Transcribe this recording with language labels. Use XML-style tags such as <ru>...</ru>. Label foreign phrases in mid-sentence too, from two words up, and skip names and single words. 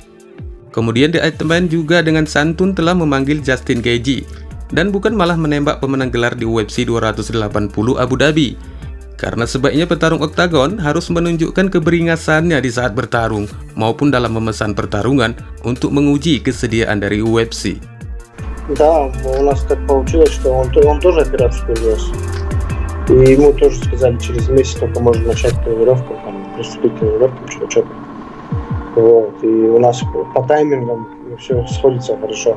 <id>Kemudian The Ultimate juga dengan santun telah memanggil Justin Gaethje dan bukan malah menembak pemenang gelar di UFC 280 Abu Dhabi, karena sebaiknya petarung oktagon harus menunjukkan keberingasannya di saat bertarung maupun dalam memesan pertarungan untuk menguji kesediaan dari UFC.</id> <ru>Да, у нас так получилось, что он тоже операцию перенес. И ему тоже сказали, через месяц только можно начать тренировку, приступить к тренировкам, что-то. Вот. И у нас по таймингам все сходится хорошо.</ru>